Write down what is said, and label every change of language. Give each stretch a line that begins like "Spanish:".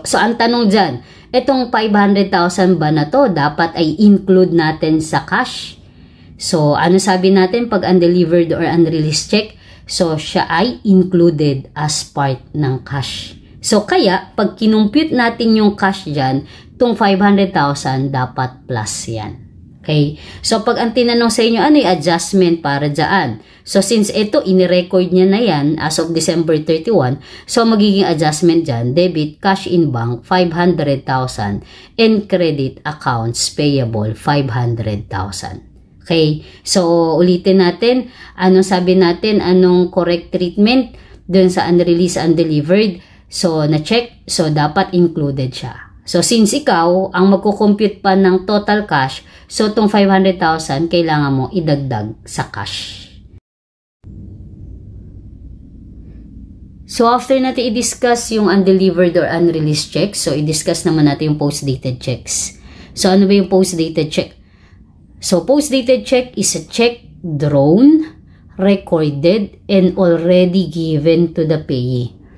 Filipino: So, ang tanong dyan, itong 500,000 ba na to, dapat ay include natin sa cash? So, ano sabi natin pag undelivered or unreleased check? So, siya ay included as part ng cash. So, kaya, pag kinumpute natin yung cash dyan, itong 500,000 dapat plus yan. Okay? So, pag ang tinanong sa inyo, ano yung adjustment para dyan? So, since ito, inirecord niya na yan as of December 31, so, magiging adjustment dyan, debit, cash in bank, 500,000, and credit accounts payable, 500,000. Okay? So, ulitin natin, anong sabi natin, anong correct treatment dun sa unreleased, undelivered? So, na-check, so, dapat included siya. So, since ikaw, ang magkukompute pa ng total cash, so, itong 500,000, kailangan mo idagdag sa cash. So, after natin i-discuss yung undelivered or unreleased checks, so, i-discuss naman natin yung post-dated checks.
English: So,
Filipino: ano ba yung post-dated check?
English: So, post-dated check is a check drawn, recorded, and already given to the payee.